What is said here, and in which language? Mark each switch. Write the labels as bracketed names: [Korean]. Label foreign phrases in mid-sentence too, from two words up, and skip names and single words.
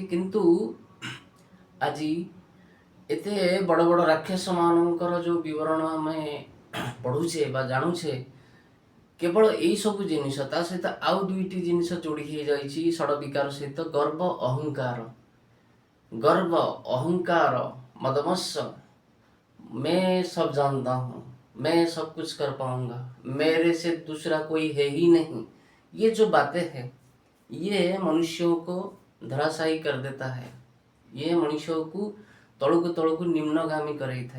[Odia] କିନ୍ତୁ ଆଜି ଏତେ ବଡ଼ ବଡ଼ ରାକ୍ଷସ ମାନଙ୍କର ଯେଉଁ ବିବରଣ ଆମେ ପଢ଼ୁଛେ ବା ଜାଣୁଛେ, କେବଳ ଏଇ ସବୁ ଜିନିଷ, ତା ସହିତ ଆଉ ଦୁଇଟି ଜିନିଷ ଯୋଡ଼ି ହେଇଯାଇଛି ଷଡ଼ ବିକାର ସହିତ, ଗର୍ବ ଅହଙ୍କାର। [Hindi] गर्व अहंकार मदमत्स्य, मैं सब जानता हूँ, मैं सब कुछ कर पाऊंगा, मेरे से दूसरा कोई है ही नहीं। ये जो बातें हैं, ये मनुष्यों को धराशायी कर देता है, ये मनुष्यों को [Odia] ତଳୁ ନିମ୍ନଗାମୀ କରାଇ ଥାଏ।